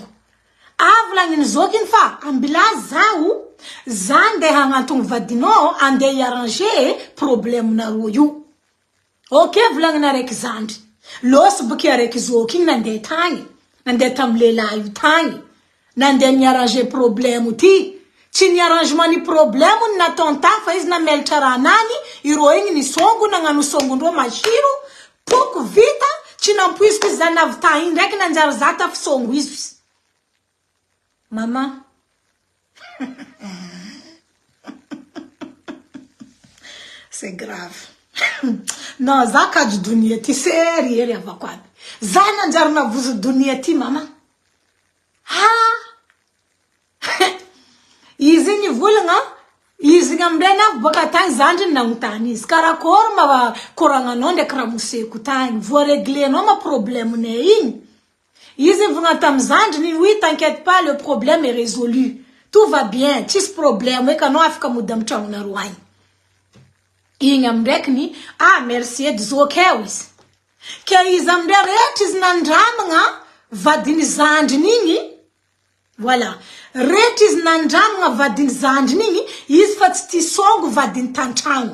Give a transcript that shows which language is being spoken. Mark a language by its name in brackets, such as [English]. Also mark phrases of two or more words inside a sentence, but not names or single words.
[Malagasy] Avolagniny zokiny fa ambila zaho za andeha hagnantony vadinao andeha [French] iarranger problème [Malagasy] nareo io. Ok volagniny araiky zandry. Losy boky araiky zokiny nandeha tagny. Nandeha tam lehilahy io tagny. Nandeha [French] niarranger problème [Malagasy] ty. Tsy ni arrangement ni problème ni natonta fa izy namelatra ranany iro igny ni songo nagnano songondro mashiro poko vita tsy nampuisky za navita igny ndraiky nanjary zata fisongo izy. [French] Mama c'est grave. Non, [Malagasy] za kaju dunia ty sérieux avako aby. Za nanjary navozo dunia ty mama. Izy igny volagna, izy igny amindray na boka tagny zandry nagnotany izy. Karakory ma koragnanao ndraiky ramoseko tagny. Voareglenao ma problème-nay igny. Izy vogna tam zandry, [French] oui, t'inquiète pas, le problème est résolu. Tout va bien, [Malagasy] tsisy problème, ekanao afaka mody amin'ny tragnonareo agny. Igny amindaiky ni, merci edy zokeo izy. Ke izy amindray rehetra izy nandramagna vadiny zandriny igny. Voilà. Rehetra izy nandramagna vadiny zandriny igny, izy fa tsy ty songo vadiny tantragno.